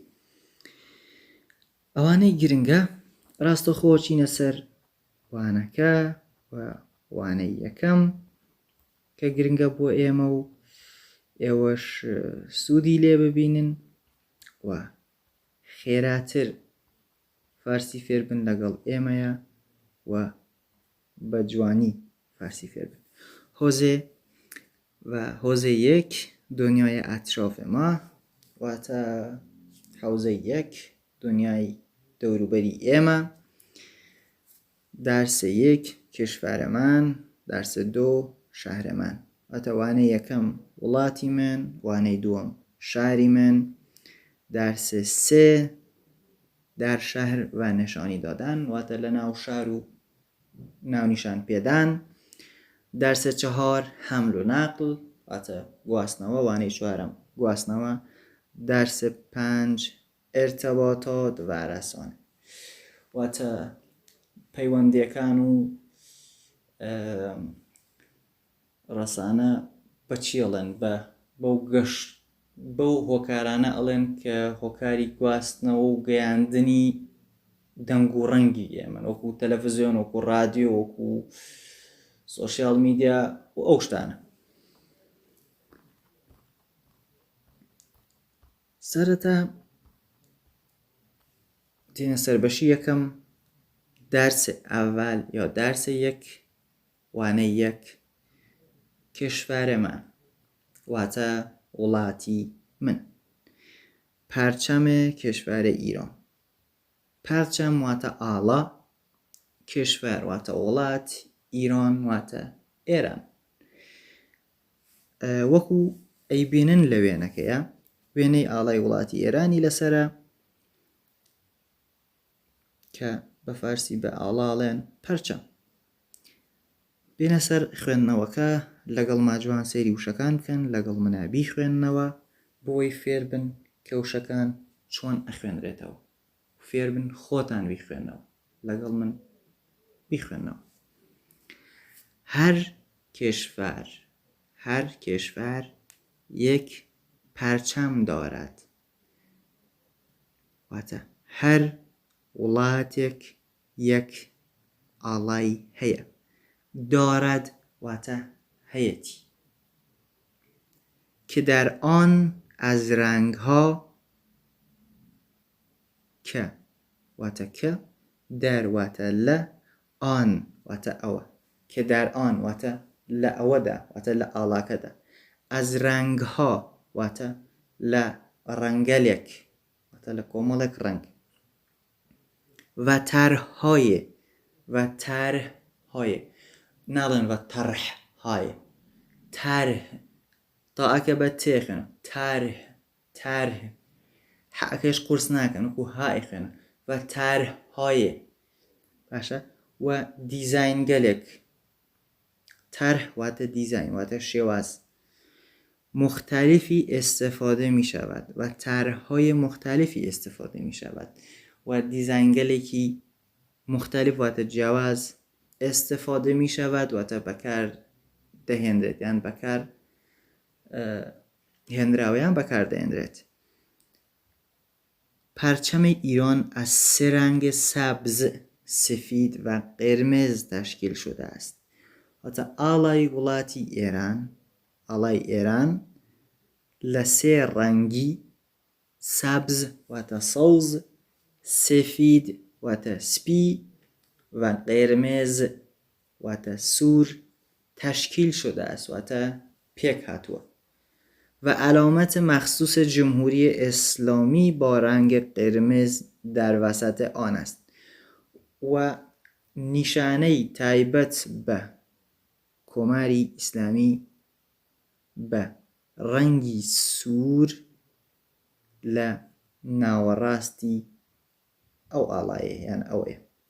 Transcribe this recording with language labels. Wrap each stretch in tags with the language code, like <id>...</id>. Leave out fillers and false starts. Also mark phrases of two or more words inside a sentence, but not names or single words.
<ckb>ئەوانەی گرنگە ڕاستەخۆ چینە سەر وانەکە و وانەی یەکەم کە گرنگە بۆ ئێمە و ئێوەش سوودی لێ ببینن و خێراتر فارسی فێربن لەگەڵ ئێمەیە و بە جوانی فارسی فێربن.</ckb> <fa>حوزه یک دنیای اطراف ما، واتە حوزه یک دنیای</fa> <ckb>دەوروبەری ئێمە.</ckb> <fa>درس یک کشور من، درس دو شهر من،</fa> <ckb>واتە وانەی یەکەم وڵاتی من، وانەی دووەم شاری من،</ckb> <fa>درس سه در شهر و نشانی دادن،</fa> <ckb>واتە لە ناو شار و ناونیشان پێدان.</ckb> <fa>درس چهار حمل و نقل،</fa> <ckb>واتە گواستنەوە، وانەی چوارم گواستنەوە.</ckb> <fa>درس پنج ارتباطات و رسانه،</fa> <ckb>واتە پەیوەندیەکان و ڕەسانە بە چیڵێن، بەو گەشت بەو هۆکارانە ئەڵێن کە هۆکاری گواستنەوە و گەیاندنی دەنگ و ڕەنگی ئێمە، وەکو تەلەڤیزیۆن، وەکو ڕادیۆ، وەکو</ckb> <en>social media</en> <ckb>و ئەو شتانە. سەرەتا دێنە سەر بەشی یەکەم،</ckb> <fa>درس اول یا درس یک،</fa> <ckb>وانەی یەک</ckb> <fa>کشور من،</fa> <ckb>واتە وڵاتی من.</ckb> <fa>پرچم کشور ایران.</fa> <ckb>پرچم واتە ئاڵا، کشور واتە وڵات، ئیران واتە ئێران. وەکو ئەیبینن لە وێنەکەیە، وێنەی ئاڵای وڵاتی ئێرانی لەسرە کە بە فارسی بە ئاڵاڵێن پەرچەم. بێنە سەر خوێندنەوەکە لەگەڵ ماجوان سەیری وشەکان بکەن، لەگەڵ منە بیخوێننەوە بۆی فێر بن کە وشەکان چۆن ئەخوێنرێتەوە، فێر بن خۆتان بیخوێنەوە، لەگەڵ من بیخوێنەوە.</ckb> <fa>هر کشور یک پرچم دارد.</fa> <ckb>واتە هەر وڵاتێک یەک ئاڵای هەیە. دارد واتە هەیەتی.</ckb> <fa>که در آن از رنگها که واتە که، در واتە لە، آن واتە ئەوە، که در آن</fa> <ckb>واتە لە ئەوەدا، واتە لە ئاڵاکەدا،</ckb> <fa>از رنگها</fa> <ckb>واتە لە ڕەنگەلێک، واتە لە کۆمەڵێک ڕەنگ،</ckb> <fa>و طرحهای</fa> <ckb>ناڵێن</ckb> <fa>و طرحهای،</fa> <ckb>طرح تاءەکە بە تێ خوێنە، طرح حەکەش قورس ناکەن وەکو های خوێنە،</ckb> <fa>و طرحهای</fa> <ckb>باشە. و دیزاین گەلێک، طرح واتە دیزاین واتە شێواز،</ckb> <fa>مختلفی استفاده می شود و طرحهای مختلفی استفاده می شود</fa> <ckb>و دیزاینگلێکی مختلف واتە جیاواز</ckb> <fa>استفاده می شود</fa> <ckb>واتە بەکار دەهێنرێت، یان بەکار هێنراوەیان بەکار دەهێنرێت.</ckb> <fa>پرچم ایران از 3 رنگ سبز، سفید و قرمز تشکیل شده است.</fa> <ckb>واتە ئاڵای وڵاتی ئێران، ئاڵای ئێران لە 3 ڕەنگی، سبز واتە سەوز، سفید واتە سپی و قرمز واتە سوور</ckb> <fa>تشکیل شده است،</fa> <ckb>واتە پێک هاتووە.</ckb> <fa>و علامت مخصوص جمهوری اسلامی با رنگ قرمز در وسط آن است.</fa> <ckb>و نیشانەی تایبەت بە کۆماری ئیسلامی بە ڕەنگی سوور لە ناوەڕاستی ئەو ئاڵایە، یان ئەوەیە.</ckb>